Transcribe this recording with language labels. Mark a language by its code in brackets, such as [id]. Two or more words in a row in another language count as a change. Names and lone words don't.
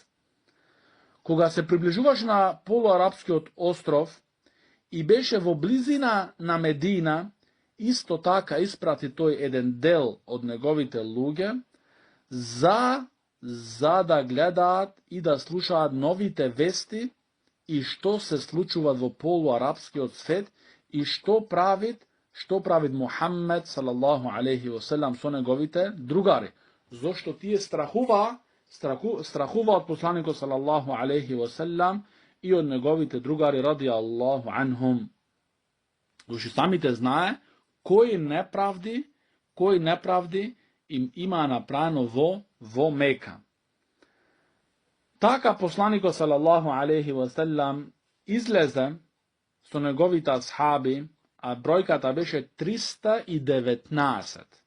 [mk] Кога се приближуваше на полуарапскиот остров и беше во близина на Медина, исто така испрати тој еден дел од неговите луѓе за да гледаат и да слушаат новите вести и што се случува во полуарапскиот свет и што правит Мухаммед [ar] صلى الله عليه وسلم [mk] со неговите другари. Зошто тие страхува од посланикот [ar] صلى الله عليه وسلم [mk] и од неговите другари [ar] رضي الله عنهم. [mk] Зошто самите знае кои неправди им има направено во Мека. Така посланикот [ar] صلى الله عليه وسلم [mk] излезе со неговите асхаби, а бројката беше 319.